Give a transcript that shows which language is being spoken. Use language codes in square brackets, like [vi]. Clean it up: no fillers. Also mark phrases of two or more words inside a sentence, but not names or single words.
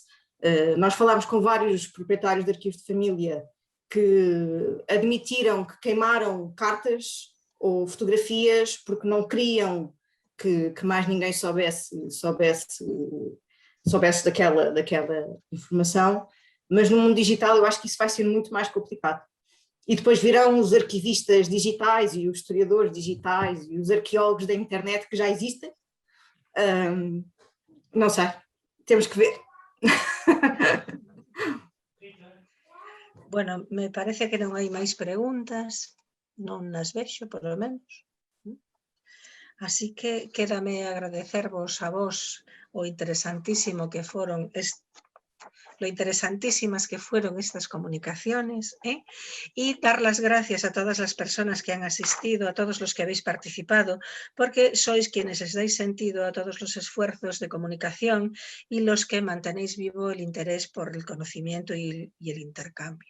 [pt] Nós falámos com vários proprietários de arquivos de família que admitiram que queimaram cartas ou fotografias porque não queriam que mais ninguém soubesse daquela informação, mas no mundo digital eu acho que isso vai ser muito mais complicado. E depois virão os arquivistas digitais e os historiadores digitais e os arqueólogos da internet que já existem. Não sei, temos que ver. [es] Bueno, [gl] me parece que non hai máis preguntas, non nas vexo, [es] por lo menos. Así que [gl] quédame agradecervos a vos [es] lo interesantísimas que fueron estas comunicaciones, y dar las gracias a todas las personas que han asistido, a todos los que habéis participado, porque sois quienes les dais sentido a todos los esfuerzos de comunicación y los que mantenéis vivo el interés por el conocimiento y el intercambio.